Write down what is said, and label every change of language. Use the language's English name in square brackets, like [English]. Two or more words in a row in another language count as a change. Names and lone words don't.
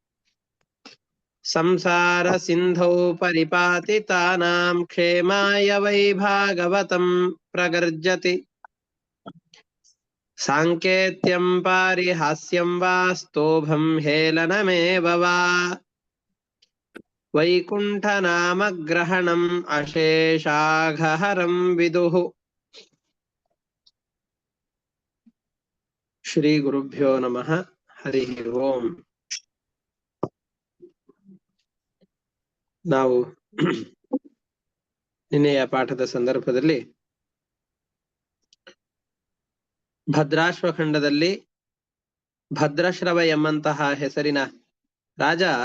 [Sanskrit] ಸಂಸಾರ ಸಿಂಧೌ ಪರಿಪಾತಿತಾನಾಂ ಕ್ಷೇಮಾಯ ವೈ ಭಾಗವತಂ ಪ್ರಗರ್ಜತಿ ಸಾಂಕೇತ್ಯಂ ಪಾರಿಹಾಸ್ಯಂ ವಾ ಸ್ತೋಭಂ ಹೇಳನಮೇವ ವಾ ವೈಕುಂಠನಾಮಗ್ರಹಣಂ ಅಶೇಷಾಘಹರಂ ವಿದುಃ. ಶ್ರೀ ಗುರುಭ್ಯೋ ನಮಃ. ಹರಿ ಓಂ. [Kannada] ನಾವು ನಿನ್ನೆಯ ಪಾಠದ ಸಂದರ್ಭದಲ್ಲಿ ಭದ್ರಾಶ್ವಖಂಡದಲ್ಲಿ ಭದ್ರಶ್ರವ ಎಂಬಂತಹ ಹೆಸರಿನ ರಾಜ